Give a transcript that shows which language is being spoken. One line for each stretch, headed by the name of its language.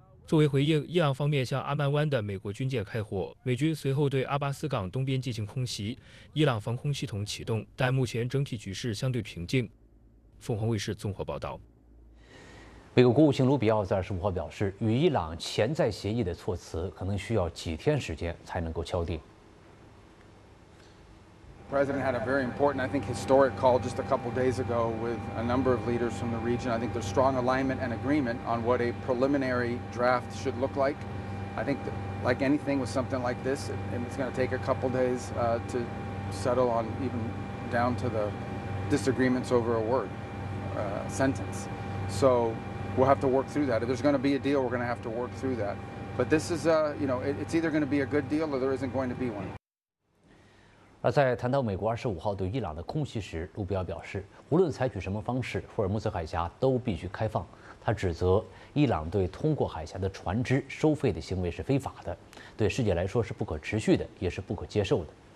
Chinese: 作为回应，伊朗方面向阿曼湾的美国军舰开火，美军随后对阿巴斯港东边进行空袭，伊朗防空系统启动，但目前整体局势相对平静。凤凰卫视综合报道。美国国务卿卢比奥在25号表示，与伊朗潜在协议的措辞可能需要几天时间才能够敲定。
English: President had a very important, I think, historic call just a couple days ago with a number of leaders from the region. I think there's strong alignment and agreement on what a preliminary draft should look like. I think, like anything with something like this, it's going to take a couple days to settle on even down to the disagreements over a word, sentence. So. We'll have to work through that. If there's going to be a deal, we're going to have to work through that. But this is, it's either going to be a good deal or there isn't going to be one.
Chinese: 而在谈到美国25号对伊朗的空袭时，卢比奥表示，无论采取什么方式，霍尔木兹海峡都必须开放。他指责伊朗对通过海峡的船只收费的行为是非法的，对世界来说是不可持续的，也是不可接受的。